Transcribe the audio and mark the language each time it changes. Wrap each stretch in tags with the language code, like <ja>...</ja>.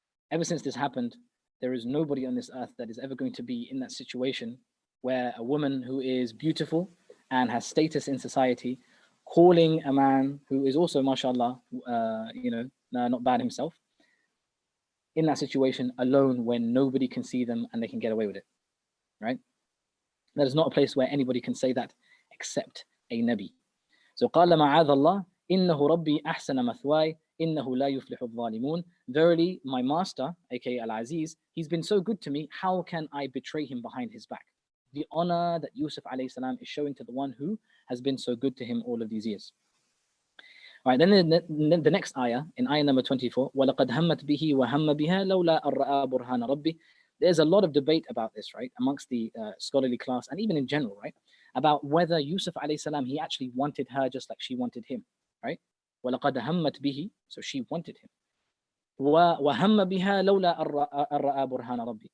<en>Ever since this happened, there is nobody on this earth that is ever going to be in that situation where a woman who is beautiful and has status in society calling a man who is also, mashallah, not bad himself, in that situation alone when nobody can see them and they can get away with it, right? That is not a place where anybody can say that except a Nabi.</en> <ar>So قال معاذ الله إنه ربي أحسن مثواي إنه لا يفلح الظالمون.</ar> <en>Verily, my master, aka Al-Aziz, he's been so good to me, how can I betray him behind his back? The honor that Yusuf alayhi salam is showing to the one who has been so good to him all of these years. All right, then the next ayah, in ayah number 24,</en> <ar>وَلَقَدْ هَمَّتْ بِهِ وَهَمَّ بِهَا لَوْلَا أَن رَأَىٰ بُرْهَانَ رَبِّهِ.</ar> <en>There's a lot of debate about this, right, amongst the scholarly class and even in general, right, about whether Yusuf alayhi salam, he actually wanted her just like she wanted him, right?</en> <ar>وَلَقَدْ هَمَّتْ بِهِ,</ar> <en>so she wanted him.</en> <ar>وَهَمَّ بِهَا لَوْلَا أَن رَأَىٰ بُرْهَانَ رَبِّهِ.</ar>